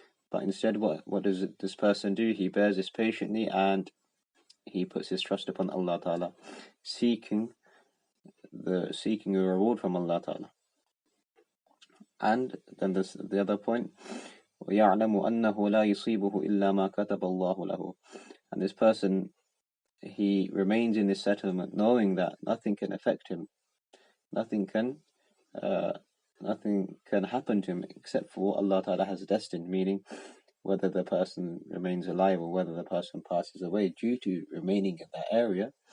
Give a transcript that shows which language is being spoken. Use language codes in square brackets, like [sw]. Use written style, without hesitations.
[en] But instead, what does this person do? He bears this patiently and he puts his trust upon Allah Ta'ala, seeking a reward from Allah Ta'ala. And then there's the other point, [ar] وَيَعْلَمُ أَنَّهُ لَا يُصِيبُهُ إِلَّا مَا كَتَبَ اللَّهُ لَهُ. [en] And this person, he remains in this settlement knowing that nothing can affect him, nothing can happen to him except for what Allah Ta'ala has destined, meaning whether the person remains alive or whether the person passes away due to remaining in that area.